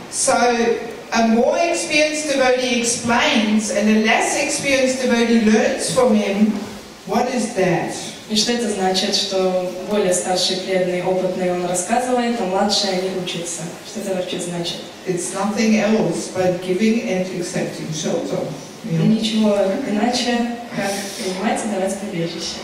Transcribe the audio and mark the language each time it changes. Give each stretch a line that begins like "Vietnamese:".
English: So, a more experienced devotee explains and a less experienced devotee learns from him. What is that?
Russian: И что это значит, что более старший преданный, опытный он рассказывает, а младшие они учатся? Что это вообще значит?
English: It's nothing else but giving and accepting shelter.
Russian: Ничего иначе, как принимать и давать прибежище.